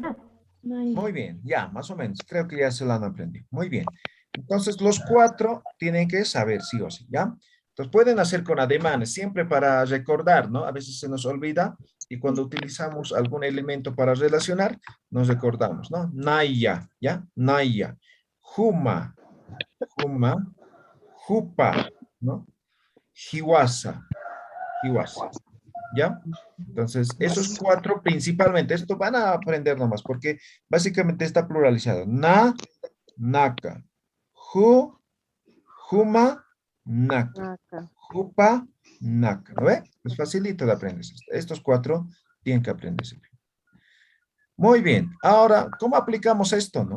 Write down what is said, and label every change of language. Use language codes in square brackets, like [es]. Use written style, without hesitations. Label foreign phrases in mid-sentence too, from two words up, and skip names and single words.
[es] Muy bien, ya, más o menos. Creo que ya se lo han aprendido. Muy bien. Entonces, los 4 tienen que saber sí o sí, ¿ya? Entonces, pueden hacer con ademanes, siempre para recordar, ¿no? A veces se nos olvida y cuando utilizamos algún elemento para relacionar, nos recordamos, ¿no? [ay] Naya, ¿ya? Naya. Juma, Juma. Jupa, ¿no? Jiwasa, Jiwasa, [es] ¿ya? Entonces, esos 4 principalmente, esto van a aprender nomás, porque básicamente está pluralizado. [ay] Na, naka. Ju, juma, naka. [es] Acá. [ay] Jupa, naka. [es] ¿No ve? Es facilito de aprender. Estos 4 tienen que aprenderse. Muy bien. Ahora, ¿cómo aplicamos esto, no?